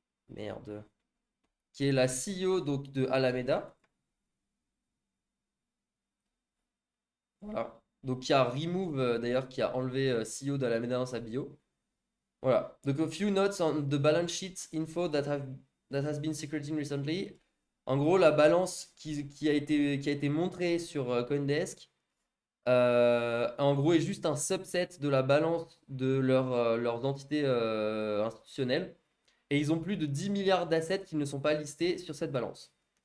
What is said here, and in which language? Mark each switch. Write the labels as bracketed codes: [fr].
[fr] Merde. Qui est la CEO donc, de Alameda. Voilà. Donc qui a remove, d'ailleurs, qui a enlevé CEO d'Alameda dans sa bio. Voilà. [en] Donc a few notes on the balance sheet info that has been secreting recently. [fr] En gros, la balance qui a été montrée sur CoinDesk, en gros, est juste un subset de la balance de leurs entités institutionnelles. Et ils ont plus de 10 milliards d'assets qui ne sont pas listés sur cette balance.